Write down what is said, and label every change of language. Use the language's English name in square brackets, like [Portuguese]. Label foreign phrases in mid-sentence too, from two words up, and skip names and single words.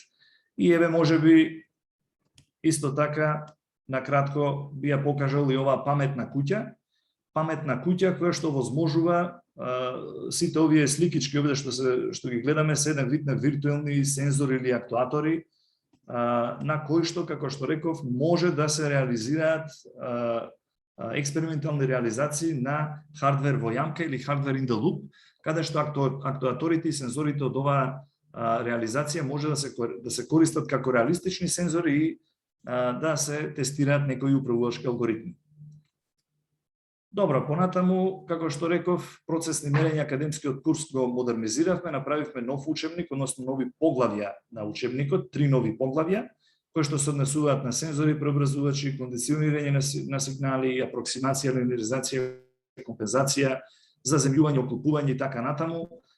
[Macedonian] И еве можеби исто така на кратко би ја покажал и оваа паметна куќа која што возможува сите овие сликички овде што ги гледаме се еден вид на виртуелни сензори или актуатори на кои што, како што реков, може да се реализираат експериментални реализации на хардвер во јамка или хардвер [English] in the loop, [Macedonian] каде што актуаторите и сензорите од оваа реализација може да се користат како реалистични сензори и да се тестираат некои управувачки алгоритми. Добро, понатаму, како што реков, процесни мерења академскиот курс го модернизиравме, направивме нов учебник, односно нови поглавја на учебникот, 3 нови поглавја, кои што се однесуваат на сензори, преобразувачи, кондиционирање на сигнали, апроксимација, линеаризација, компензација, заземјување, оклопување и така натаму.